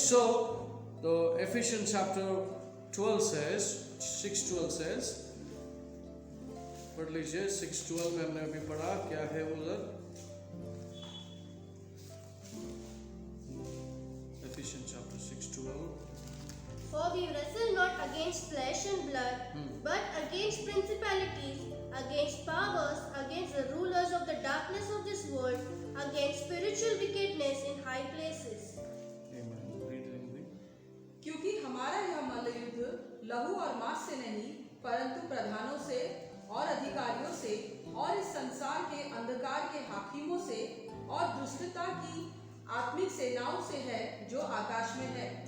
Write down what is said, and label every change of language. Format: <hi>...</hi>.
<en>so तो Ephesians chapter 12 says, 6:12 says,</en> <hi>पढ़ लीजिए। 6:12 में हमने अभी पढ़ा, क्या है उधर, Ephesians chapter 6:12।</hi> <en>For we wrestle not against flesh and blood, but against principalities, against powers, against the rulers of the darkness of this world, against spiritual wickedness in high places. Amen. Read it in English.</en> <hi>क्योंकि हमारा यह मल्लयुद्ध लहू और मांस से नहीं, परंतु प्रधानों से और अधिकारियों से और इस संसार के अंधकार के हाकिमों से और दुष्टता की आत्मिक सेनाओं से है जो आकाश में है।</hi>